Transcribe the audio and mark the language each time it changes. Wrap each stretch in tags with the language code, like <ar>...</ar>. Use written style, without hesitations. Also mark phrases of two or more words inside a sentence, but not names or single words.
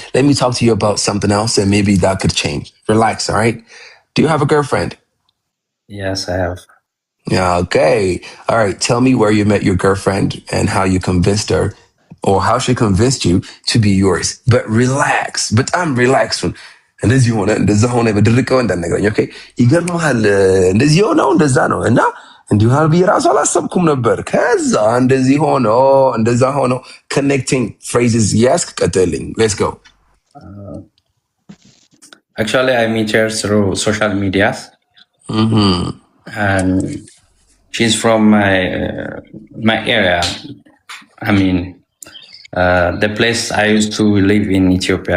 <en>Let me talk to you about something else and maybe that could change. Relax, all right? Do you have a girlfriend? Yes, I have. Yeah, okay. All right. Tell me where you met your girlfriend and how you convinced her or how she convinced you to be yours. But relax. But I'm relaxed.</en> <am>እንደዚህ ሆነ እንደዛ ሆነ በድርቀው እንዳነገረኝ ኦኬ ይገርምሃል እንደዚህ ሆነው እንደዛ ነው እና እንዲሁ ብዬ ራሱ አላሰብኩም ነበር ከዛ እንደዚህ ሆኖ እንደዛ ሆኖ</am> <en>connecting phrases</en> <am>ያስክ ቀጥልኝ</am> <en>let's go. Actually, I meet her through social media. And she's from my area. I mean, the place I used to live in Ethiopia.</en>